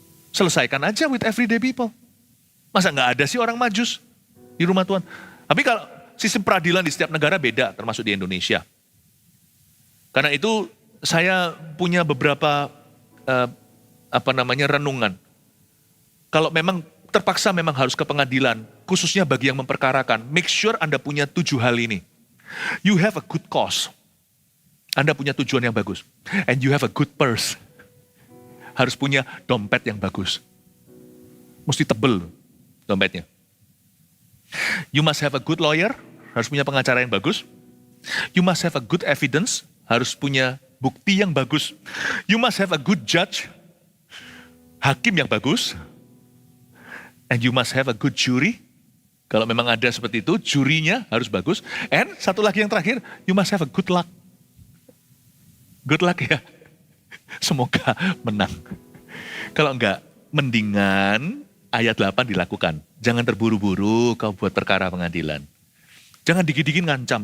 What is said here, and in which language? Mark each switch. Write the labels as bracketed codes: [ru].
[id] Selesaikan aja [en] with everyday people. [id] Masa nggak ada sih orang Majus di rumah Tuhan? Tapi kalau sistem peradilan di setiap negara beda, termasuk di Indonesia. Karena itu saya punya beberapa renungan. Kalau memang terpaksa memang harus ke pengadilan, khususnya bagi yang memperkarakan, [en] make sure [id] Anda punya 7 hal ini. [en] You have a good cause. [id] Anda punya tujuan yang bagus. [en] And you have a good purse. [id] Harus punya dompet yang bagus. Mesti tebel dompetnya. [en] You must have a good lawyer. [id] Harus punya pengacara yang bagus. [en] You must have a good evidence. [id] Harus punya bukti yang bagus. [en] You must have a good judge. [id] Hakim yang bagus. [en] And you must have a good jury. [id] Kalau memang ada seperti itu, jurinya harus bagus. [en] And [id] satu lagi yang terakhir, [en] you must have a good luck. Good luck ya. [id] Semoga menang. Kalau enggak, mendingan ayat 8 dilakukan. Jangan terburu-buru kau buat perkara pengadilan. Jangan dikit-dikit ngancam.